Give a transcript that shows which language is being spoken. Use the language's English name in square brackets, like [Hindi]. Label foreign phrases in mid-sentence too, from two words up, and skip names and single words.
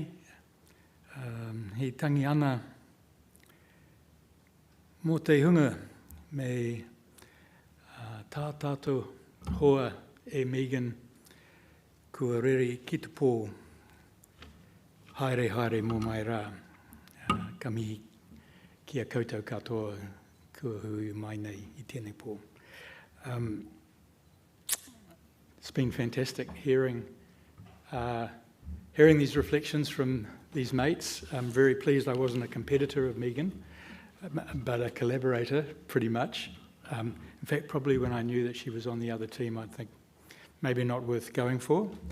[Māori] He tangi ana mō te hunga me tā tātou hoa e Megan kua rere ki te pō. Haere haere mō mai rā. Ka mihi kia koutou katoa kua hui mai nei I tēnei pō. [English] It's been fantastic hearing these reflections from these mates. I'm very pleased I wasn't a competitor of Megan, but a collaborator, pretty much. In fact, probably when I knew that she was on the other team, I'd think maybe not worth going for.